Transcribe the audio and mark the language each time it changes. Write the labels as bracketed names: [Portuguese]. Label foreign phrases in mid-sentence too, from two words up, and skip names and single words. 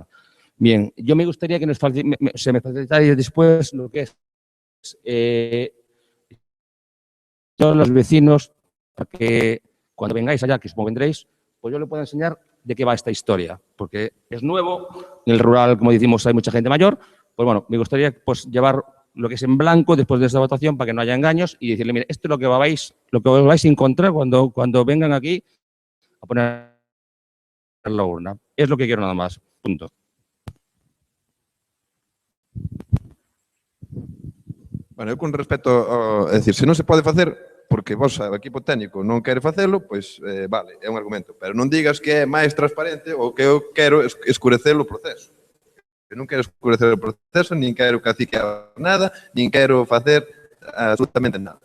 [Spanish] Bien, yo me gustaría que se me facilitara después lo que es todos los vecinos, para que cuando vengáis allá, que supongo vendréis, pues yo le pueda enseñar de qué va esta historia, porque es nuevo, en el rural, como decimos, hay mucha gente mayor, pues bueno, me gustaría pues llevar lo que es en blanco después de esta votación para que no haya engaños y decirle, mire, esto es lo que os vais a encontrar cuando vengan aquí a poner la urna. Es lo que quiero nada más. Punto. Bueno, [Galician] eu con respecto ao... É dicir, se non se pode facer porque vos, o equipo técnico, non quere facelo, pois, vale, é un argumento. Pero non digas que é máis transparente ou que eu quero escurecer o proceso. Eu non quero escurecer o proceso, nin quero caciquear nada, nin quero facer absolutamente nada.